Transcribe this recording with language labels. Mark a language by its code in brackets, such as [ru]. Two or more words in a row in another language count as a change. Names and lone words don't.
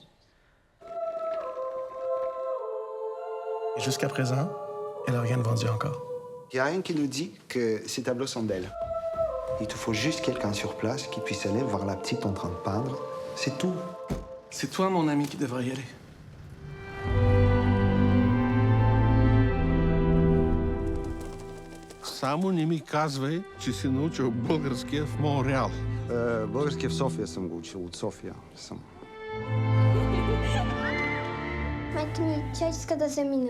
[fr] Et jusqu'à présent, elle n'a rien vendu encore. Il n'y a rien qui nous dit que ces tableaux sont d'elle. Il te faut juste quelqu'un sur place qui puisse aller voir la petite en train de peindre. C'est tout. C'est toi, mon ami, qui devrais y aller. [bg] Само не ми казвай, че си научил българския в Монреал. Български в София съм го учил. От София съм. Майка ми, тя иска да заминем.